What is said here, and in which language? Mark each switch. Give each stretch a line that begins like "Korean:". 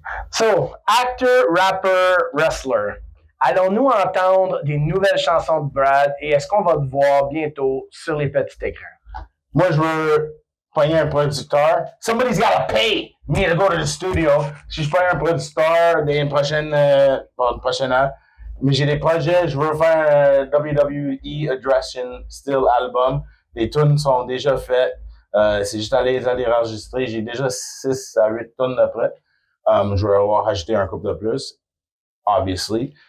English: So, actor, rapper, wrestler.
French: Allons-nous entendre des nouvelles chansons de Brad et est-ce qu'on va te voir bientôt sur les petits écrans? Moi, je veux pogner un producteur.
English: Somebody's gotta pay me to go to the studio.
French: Si je pogne un producteur des prochaines heure, mais j'ai des projets, je veux faire un WWE Aggression Style album. Les tunes sont déjà faites. C'est juste aller les enregistrer. J'ai déjà 6 à 8 tunes de près. Je vais avoir rajouté un couple de plus, obviously.